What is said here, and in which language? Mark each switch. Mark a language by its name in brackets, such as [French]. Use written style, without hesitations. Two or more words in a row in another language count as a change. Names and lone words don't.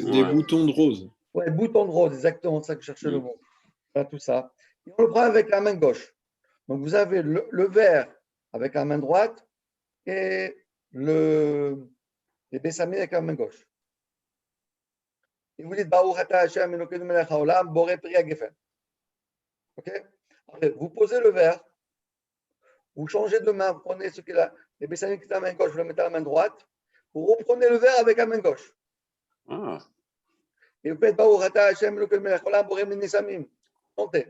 [French] Des boutons de rose. Ouais, boutons de rose, exactement, ça que je cherchais le mot. Voilà, tout ça. Et on le prend avec la main gauche. Donc vous avez le verre avec la main droite et les bessamim avec la main gauche. Et vous dites [Hebrew] ברוך אתה השם אלוקינו מלך העולם בורא פרי הגפן. [French] Ok? Vous posez le verre, vous changez de main, vous prenez les bessamim qui sont à la main gauche, vous le mettez à la main droite, vous reprenez le verre avec la main gauche. Ah. Et vous faites [Hebrew] ברוך אתה השם אלוקינו מלך העולם בורא מיני סמים. Montez.